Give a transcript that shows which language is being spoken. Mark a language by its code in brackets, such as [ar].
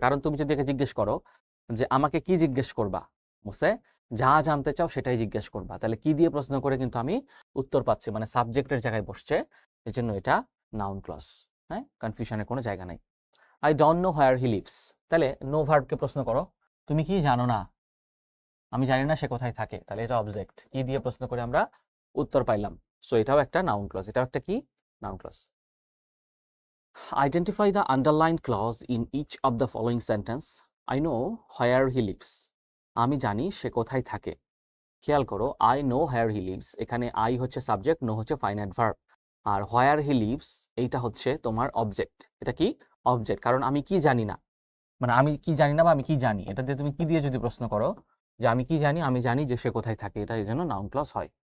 [bn] কারণ তুমি যদি একে জিজ্ঞেস করো যে আমাকে কি জিজ্ঞেস করবা, বুঝছে, যা জানতে চাও সেটাই জিজ্ঞেস করবা, তাহলে কি দিয়ে প্রশ্ন করে কিন্তু আমি উত্তর পাচ্ছি, মানে সাবজেক্টের জায়গায় বসছে, এই জন্য এটা নাউন ক্লজ। হ্যাঁ, কনফিউশনের কোনো জায়গা নাই। [en] I don't know where he lives, [bn] তাহলে নো ভার্বকে প্রশ্ন করো, তুমি কি জানো না, আমি জানি না সে কোথায় থাকে, তাহলে এটা অবজেক্ট, কি দিয়ে প্রশ্ন করে আমরা উত্তর পাইলাম, সো এটাও একটা নাউন ক্লজ, এটাও একটা কি noun clause. [en] Identify the underlined clause in each of the following sentence. I know where he lives. [bn] আমি জানি সে কোথায় থাকে। খেয়াল করো, [en] I know where he lives, [bn] এখানে I হচ্ছে সাবজেক্ট, নো হচ্ছে finite verb, আর [en] where he lives [bn] এইটা হচ্ছে তোমার অবজেক্ট। এটা কি অবজেক্ট, কারণ আমি কি জানি না, মানে আমি কি জানি না বা আমি কি জানি, এটা দিয়ে তুমি কি দিয়ে যদি প্রশ্ন করো যে আমি কি জানি, আমি জানি যে সে কোথায় থাকে, এটা এই জন্য নাউন ক্লজ হয়।